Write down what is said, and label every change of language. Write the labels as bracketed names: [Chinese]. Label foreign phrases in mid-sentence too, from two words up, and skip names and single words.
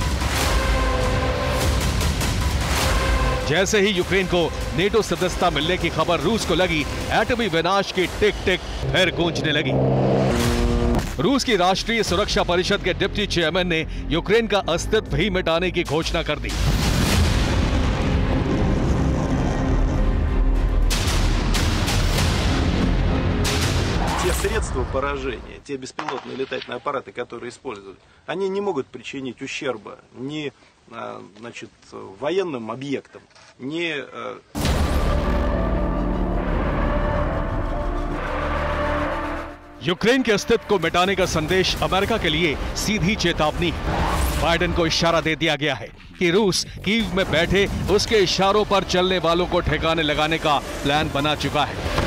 [Hindi] जैसे ही यूक्रेन को नेटो सदस्यता मिलने की खबर रूस को लगी, एटमी विनाश की टिक टिक फिर गूंजने लगी। रूस की राष्ट्रीय सुरक्षा परिषद के [English] deputy chairman [Hindi] ने यूक्रेन का अस्तित्व ही मिटाने की घोषणा कर दी। [Russian] Те средства поражения, те беспилотные летательные аппараты, которые используют, они не могут причинить ущерба ни военным объектам, ни [Hindi] यूक्रेन के अस्तित्व को मिटाने का संदेश अमेरिका के लिए सीधी चेतावनी है। बाइडेन को इशारा दे दिया गया है कि रूस कीव में बैठे उसके इशारों पर चलने वालों को ठिकाने लगाने का प्लान बना चुका है।